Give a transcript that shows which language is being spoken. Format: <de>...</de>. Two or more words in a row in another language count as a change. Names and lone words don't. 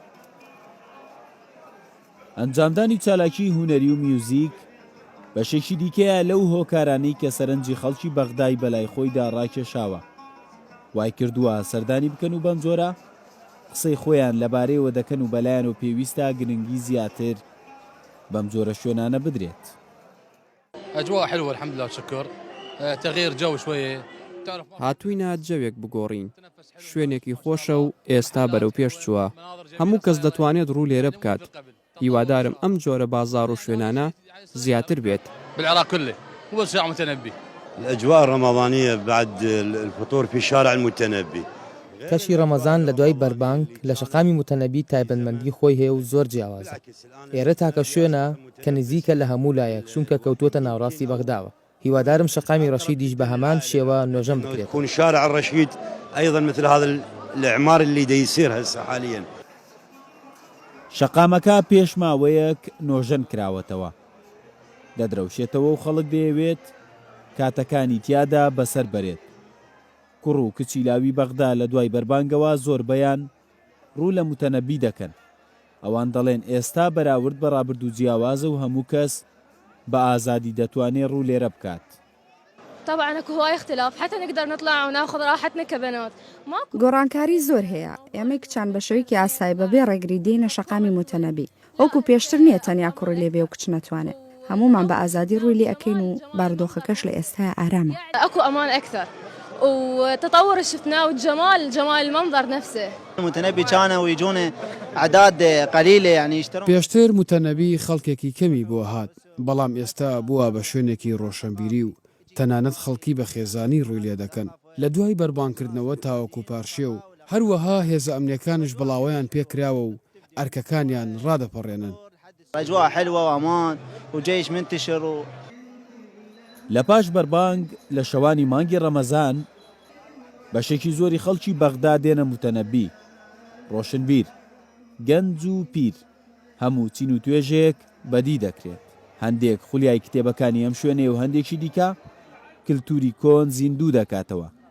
<ckb>ئەنجامدانی چالاکی هونەری و میوزیک بەشێکی دیکەیە لەو هۆکارانەی کە سەرنجی خەڵکی بەغدای بەلای خۆیدا ڕاکێشاوە. وای کردووە سەردانی بکەن و بەم جۆرە قسەی خۆیان لەبارەیەوە دەکەن و بەلایەن و پێویستە گرنگی زیاتر بەم جۆرە شوێنانە بدرێت.</ckb> <ar>أجواء حلوة الحمد لله والشكر. تغيير جو شوية.</ar> <ckb>هاتووینە جەوێک بگۆڕین. شوێنێکی خۆشە و ئێستا بەرەو پێش چووە. هەموو کەس دەتوانێت ڕوو لێرە بکات. هیوادارم ئەم جۆرە بازار و شوێنانە زیاتر بێت.</ckb> <ar>بالعراق كله هو شارع متنبي. الأجواء الرمضانية بعد الفطور في شارع المتنبي.</ar> <ckb>کەشی ڕەمەزان لە دوای بەربانگ لە شەقامی متەنەبی تایبەتمەندی خۆی هەیە و زۆر جیاوازە. ئێرە تاکە شوێنە کە نزیکە لە هەموو لایەک چونکە کەوتووەتە ناوڕاستی بەغداوە. هیوادارم شەقامی ڕەشیدیش بە هەمان شێوە نۆژەم بکرێت.</ckb> <ar>يكون شارع الرشيد أيضا مثل هذا الإعمار اللي دا يصير هسه حاليا.</ar> <ckb>شەقامەکە پێش ماوەیەک نۆژەن کراوەتەوە. دەدرەوشێتەوە و خەڵک دەیەوێت کاتەکانی تیادا بەسەر بەرێت. کوڕ و کچی لاوی بەغدا لە دوای بەربانگەوە زۆربەیان ڕوو لە متەنەبی دەکەن. ئەوان دەڵێن ئێستا بەراورد بە ڕابردوو جیاوازە و هەموو کەس بە ئازادی دەتوانێت ڕوو لێرە بکات.</ckb> <ar>طبعا اكو هواي اختلاف حتى نقدر نطلع وناخذ راحتنا كبنات.</ar> <ckb>گۆڕانکاری زۆر هەیە. ئێمە کچان بە شێوەیەکی ئاسایی بەبێ ڕێگری دێنە شەقامی متەنەبی. وەکو پێشتر نییە تەنیا کوڕی لێبێ و کچ نەتوانێت. هەمومان بە ئازادی ڕووی لێ ئەەکەین و بارودۆخەکەش لە ئێستا ئارامە.</ckb> <ar>اكو امان اكثر وتطور شفناه والجمال جمال المنظر نفسه. المتنبي كانوا ويجون أعداد قليلة يعني يشترون.</ar> <ckb>پێشتر متەنەبی خەڵکێکی کەمی بۆ هات بەڵام ئێستا بووە بە شوێنێکی ڕۆشنبیری و تەنانەت خەڵکی بە خێزانی ڕووی لێ دەکەن. لە دوای بەربانکردنەوە تاوەکو پارشێ و هەروەها هێزە ئەمنیەکانش بڵاوەیان پێکراوە و ئەرکەکانیان ڕادەپەڕێنن.</ckb> <ar>أجواء حلوة وأمان وجيش منتشر</ar> <ckb>لە پاش بەربانگ لە شەوانی مانگی ڕەمەزان بەشێکی زۆری خەڵکی بەغدا دێنە متەنەبی. ڕۆشنبیر، گەنج و پیر هەموو چین و توێژێک بەدی دەکرێت. هەندێک خولیای کتێبەکانی ئەم شوێنێ و هەندێکی دیکە کللتوری کۆن زیندوو دەکاتەوە.</ckb>